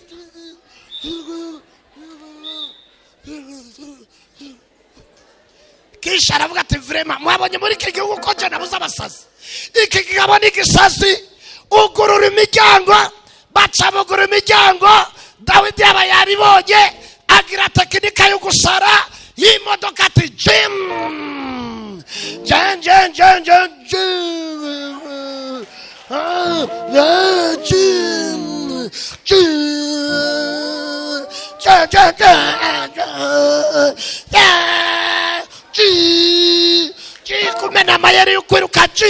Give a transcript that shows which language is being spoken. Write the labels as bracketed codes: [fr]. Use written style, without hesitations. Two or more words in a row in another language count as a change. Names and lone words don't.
[rn] Kisha aravuga ati vrema mwabonye muri iki gihugu ko je nabuze abasazi. Iki kigabo ni gisazi. Ugurura imiryango, baca bugura imiryango. Dawidi yaba yaribonye agira tekinika yo gusara y'imodoka ati jim jen jen jen jen kumena mayeri y'ukwiruka